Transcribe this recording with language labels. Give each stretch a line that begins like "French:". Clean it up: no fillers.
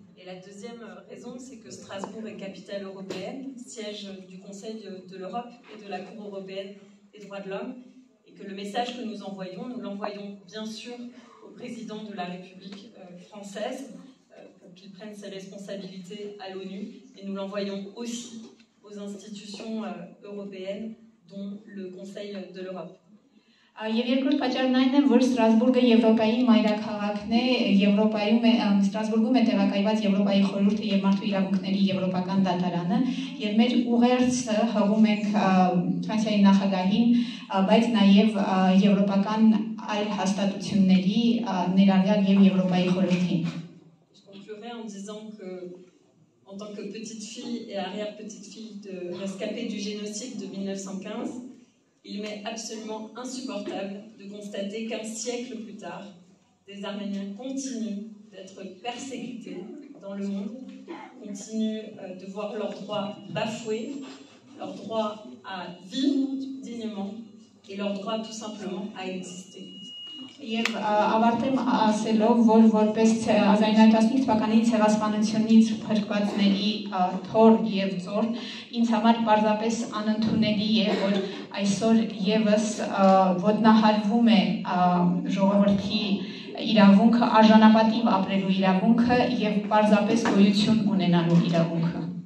French: Et la deuxième raison, c'est que Strasbourg est capitale européenne, siège du Conseil de l'Europe et de la Cour européenne des droits de l'homme, et que le message que nous l'envoyons bien sûr au président de la République française pour qu'il prenne ses responsabilités à l'ONU, et nous l'envoyons aussi aux institutions européennes, dont le Conseil de l'Europe.
Armenian: Եվ երկրորդ պատճառն այն է, որ Ստրասբուրգը Եվրոպայի մայրաքաղաքն է, Ստրասբուրգում է տեղակայված Եվրոպայի խորհուրդը եւ մարդու իրավունքների եվրոպական դատարանը, եւ մեր ուղերձը հղում ենք Ֆրանսիայի նախագահին, բայց նաեւ եվրոպական այլ հաստատությունների, ներառյալ եւ Եվրոպայի խորհրդին։
French: Je conclurai en disant que, en tant que petite fille et arrière-petite fille de rescapée du génocide de 1915, il m'est absolument insupportable de constater qu'1 siècle plus tard, des Arméniens continuent d'être persécutés dans le monde, continuent de voir leurs droits bafoués, leur droit à vivre dignement et leur droit tout simplement à exister.
Armenian: Եվ ավարտեմ ասելով, որ որպես 1915 թվականի ցեղասպանությունից փրկվածների թոր եւ ծոր, ինձ համար պարզապես անընդունելի է, որ այսօր եւս ոտնահարվում է ժողովրդի իրավունքը, արժանապատիվ ապրելու իրավունքը եւ պարզապես գոյություն ունենալու իրավունքը։